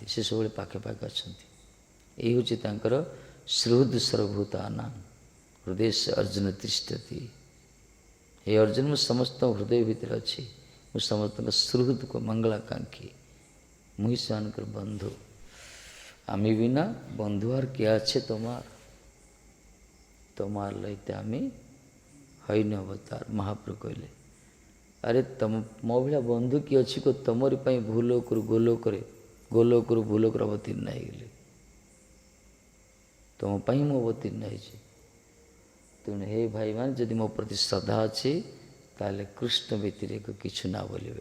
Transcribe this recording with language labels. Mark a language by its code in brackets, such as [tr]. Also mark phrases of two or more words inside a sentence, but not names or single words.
[or] ସେ ସବୁବେଳେ ପାଖେ ପାଖେ ଅଛନ୍ତି। ଏଇ ହେଉଛି ତାଙ୍କର [sa] ସୁହୃଦ ସର୍ବଭୂତାନାଂ ହୃଦୟ ଅର୍ଜୁନ ତିଷ୍ଠତି। [or] ହେ ଅର୍ଜୁନ, ମୁଁ ସମସ୍ତଙ୍କ ହୃଦୟ ଭିତରେ ଅଛି। ମୁଁ ସମସ୍ତଙ୍କ ସୁହୃଦ ମଙ୍ଗଳାକାଂକ୍ଷୀ। ମୁଁ ହିଁ ସେମାନଙ୍କର ବନ୍ଧୁ। [bn] আমি বিনা বন্ধু আর কে আছে তোমার? তোমার লইতে আমি হইন অবতার। [or] ମହାପ୍ରଭୁ କହିଲେ, ଆରେ ମୋ ଭଳିଆ ବନ୍ଧୁ କିଏ ଅଛି କି ତମରି ପାଇଁ ଭୂଲୋକରୁ ଗୋଲୋକରେ, ଗୋଲୋକରୁ ଭୂଲୋକରେ ଅବତୀର୍ଣ୍ଣ ହେଇଗଲି। ତୁମ ପାଇଁ ମୁଁ ଅବତୀର୍ଣ୍ଣ ହେଇଛି। ତେଣୁ ହେ ଭାଇମାନେ, ଯଦି ମୋ ପ୍ରତି ଶ୍ରଦ୍ଧା ଅଛି ତାହେଲେ କୃଷ୍ଣ ବ୍ୟତିରେକ କିଛି ନା ବୋଲିବେ।